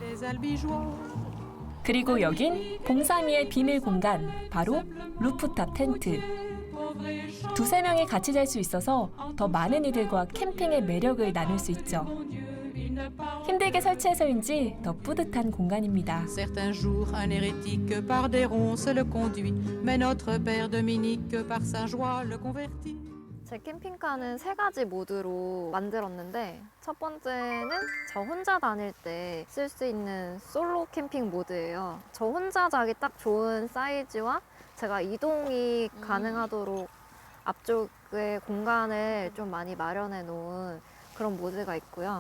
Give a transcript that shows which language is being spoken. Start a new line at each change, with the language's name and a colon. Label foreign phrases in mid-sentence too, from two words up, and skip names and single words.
Korean: 그리고 여긴 봉삼이의 비밀 공간, 바로 루프탑 텐트. 두세 명이 같이 잘 수 있어서 더 많은 이들과 캠핑의 매력을 나눌 수 있죠. 힘들게 설치해서인지 더 뿌듯한 공간입니다.
French: Certains jours, un hérétique par des ronces le conduit, mais notre père Dominique par sa joie le convertit.
Korean: 제 캠핑카는 3가지 모드로 만들었는데 첫 번째는 저 혼자 다닐 때 쓸 수 있는 솔로 캠핑 모드예요. 저 혼자 자기 딱 좋은 사이즈와 제가 이동이 가능하도록 앞쪽에 공간을 좀 많이 마련해 놓은 그런 모드가 있고요.